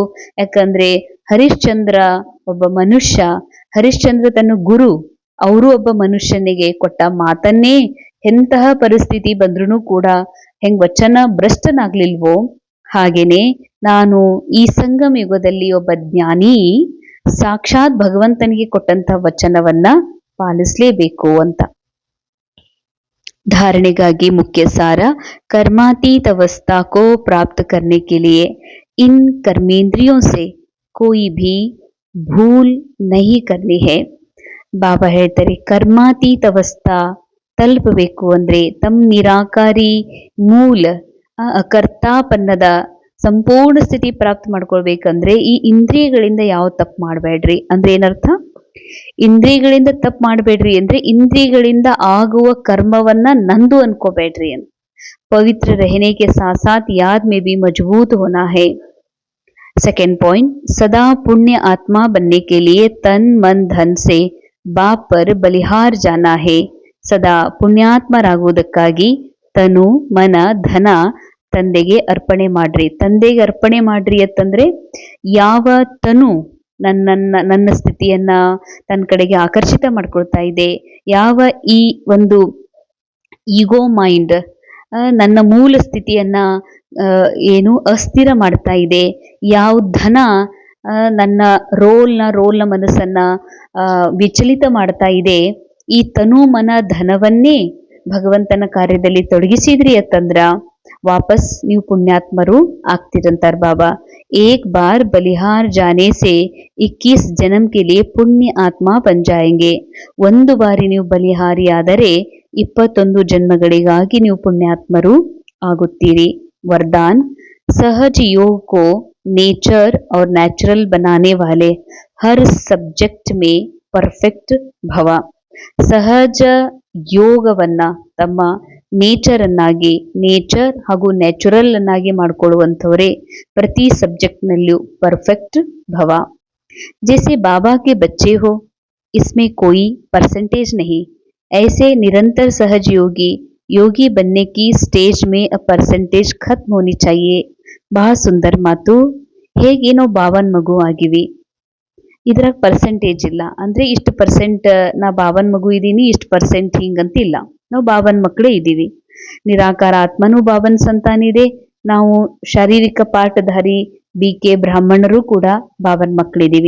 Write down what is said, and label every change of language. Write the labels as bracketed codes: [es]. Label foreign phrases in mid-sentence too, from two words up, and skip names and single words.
[kn] ಯಾಕಂದ್ರೆ ಹರಿಶ್ಚಂದ್ರ ಒಬ್ಬ ಮನುಷ್ಯ, ಹರಿಶ್ಚಂದ್ರ ತನ್ನ ಗುರು, ಅವರು ಒಬ್ಬ ಮನುಷ್ಯನಿಗೆ ಕೊಟ್ಟ ಮಾತನ್ನೇ ಎಂತಹ ಪರಿಸ್ಥಿತಿ ಬಂದ್ರೂ ಕೂಡ ಹೆಂಗ್ ವಚನ ಭ್ರಷ್ಟನಾಗ್ಲಿಲ್ವೋ ಹಾಗೇನೆ ನಾನು ಈ ಸಂಗಮ ಯುಗದಲ್ಲಿ ಒಬ್ಬ ಜ್ಞಾನಿ ಸಾಕ್ಷಾತ್ ಭಗವಂತನಿಗೆ ಕೊಟ್ಟಂತ ವಚನವನ್ನ ಪಾಲಿಸ್ಲೇಬೇಕು ಅಂತ. [hi] धारणेಗಾಗಿ मुख्य सार कर्मातीत अवस्था को प्राप्त करने के लिए इन कर्मेंद्रियों से कोई भी भूल नहीं करनी है. [kn] ಬಾಬಾ ಹೇಳ್ತಾರೆ ಕರ್ಮಾತೀತ ಅವಸ್ಥಾ ತಲುಪಬೇಕು ಅಂದ್ರೆ ತಮ್ಮ ನಿರಾಕಾರಿ ಮೂಲ ಕರ್ತಾಪನ್ನದ ಸಂಪೂರ್ಣ ಸ್ಥಿತಿ ಪ್ರಾಪ್ತ ಮಾಡ್ಕೊಳ್ಬೇಕಂದ್ರೆ ಈ ಇಂದ್ರಿಯಗಳಿಂದ ಯಾವ ತಪ್ಪು ಮಾಡಬೇಡ್ರಿ ಅಂದ್ರೆ ಏನರ್ಥ? ಇಂದ್ರಿಯಗಳಿಂದ ತಪ್ಪು ಮಾಡಬೇಡ್ರಿ ಅಂದ್ರೆ ಇಂದ್ರಿಯಗಳಿಂದ ಆಗುವ ಕರ್ಮವನ್ನ ನಂದು ಅನ್ಕೋಬೇಡ್ರಿ ಅಂತ. [hi] ಪವಿತ್ರ रहने के साथ साथ याद में भी मजबूत होना है. सेकेंड पॉइंट, सदा पुण्य आत्मा बनने के लिए तन मन धन से बाप पर बलिहार जाना है. [kn] ಸದಾ ಪುಣ್ಯಾತ್ಮರಾಗುವುದಕ್ಕಾಗಿ ತನು ಮನ ಧನ ತಂದೆಗೆ ಅರ್ಪಣೆ ಮಾಡ್ರಿ. ತಂದೆಗೆ ಅರ್ಪಣೆ ಮಾಡ್ರಿ ಅಂತಂದ್ರೆ ಯಾವ ತನು ನನ್ನ ಸ್ಥಿತಿಯನ್ನ ತನ್ನ ಕಡೆಗೆ ಆಕರ್ಷಿತ ಮಾಡ್ಕೊಳ್ತಾ ಇದೆ, ಯಾವ ಈ ಒಂದು [en] ego mind [kn] ನನ್ನ ಮೂಲ ಸ್ಥಿತಿಯನ್ನ ಏನು ಅಸ್ಥಿರ ಮಾಡ್ತಾ ಇದೆ, ಯಾವ ಧನ ನನ್ನ ರೋಲ್ನ ಮನಸ್ಸನ್ನ ವಿಚಲಿತ ಮಾಡ್ತಾ ಇದೆ, ಈ ತನು ಮನ ಧನವನ್ನೇ ಭಗವಂತನ ಕಾರ್ಯದಲ್ಲಿ ತೊಡಗಿಸಿದ್ರಿ ಅಂತಂದ್ರ ವಾಪಸ್ ನೀವು ಪುಣ್ಯಾತ್ಮರು ಆಗ್ತಿರಂತಾರ ಬಾಬಾ. [hi] एक बार बलिहार जाने से 21 जन्म के लिए पुण्य आत्मा बन जाएंगे. [kn] ಒಂದು ಬಾರಿ ನೀವು ಬಲಿಹಾರಿ ಆದರೆ 21 ಜನ್ಮಗಳಿಗಾಗಿ ನೀವು ಪುಣ್ಯಾತ್ಮರು ಆಗುತ್ತೀರಿ. [hi] वरदान, सहज योग को नेचर और नेचुरल बनाने वाले हर सब्जेक्ट में परफेक्ट भव. [kn] ಸಹಜ ಯೋಗವನ್ನ ತಮ್ಮ ನೇಚರ್ ಹಾಗೂ ನ್ಯಾಚುರಲ್ ಅನ್ನಾಗಿ ಮಾಡಿಕೊಳ್ಳುವಂಥವರೇ ಪ್ರತಿ ಸಬ್ಜೆಕ್ಟ್ನಲ್ಲೂ ಪರ್ಫೆಕ್ಟ್ ಭವ. [hi] जैसे बाबा के बच्चे हो, इसमें कोई परसेंटेज नहीं. ऐसे निरंतर सहज योगी बनने की स्टेज में परसेंटेज खत्म होनी चाहिए. [kn] ಬಹಳ ಸುಂದರ ಮಾತು. ಹೇಗೆ ನಾವು ಬಾಬನ್ ಮಗು ಆಗಿವಿ, ಇದ್ರಾಗ ಪರ್ಸೆಂಟೇಜ್ ಇಲ್ಲ ಅಂದ್ರೆ ಇಷ್ಟು ಪರ್ಸೆಂಟ್ ನಾ ಬಾಬನ್ ಮಗು ಇದ್ದೀನಿ, ಇಷ್ಟು ಪರ್ಸೆಂಟ್ ಹಿಂಗಂತಿಲ್ಲ. ನಾವು ಬಾಬನ್ ಮಕ್ಕಳೇ ಇದ್ದೀವಿ. ನಿರಾಕಾರ ಆತ್ಮನೂ ಬಾಬನ್ ಸಂತಾನ ಇದೆ. ನಾವು ಶಾರೀರಿಕ ಪಾಠಧಾರಿ BK ಬ್ರಾಹ್ಮಣರು ಕೂಡ ಬಾಬನ್ ಮಕ್ಕಳಿದ್ದೀವಿ.